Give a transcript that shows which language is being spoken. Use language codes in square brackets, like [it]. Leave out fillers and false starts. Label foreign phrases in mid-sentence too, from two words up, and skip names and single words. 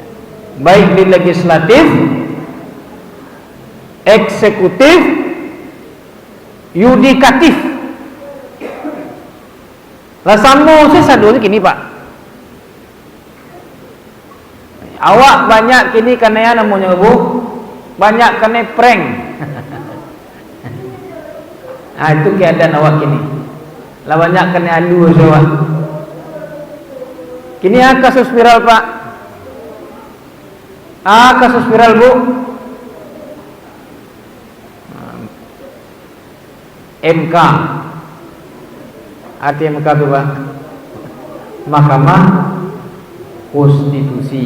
[id] Baik di legislatif, eksekutif, yudikatif. Lah sambo saya dulu gini Pak. Awak banyak kini karena ya namanya Bu, banyak kena prank. Itu keadaan awak kini. [min] Lah banyak kena alu awak. [id] Kini kasus viral Pak. Kasus viral Bu. MK. Arti MK itu Pak. Mahkamah Konstitusi.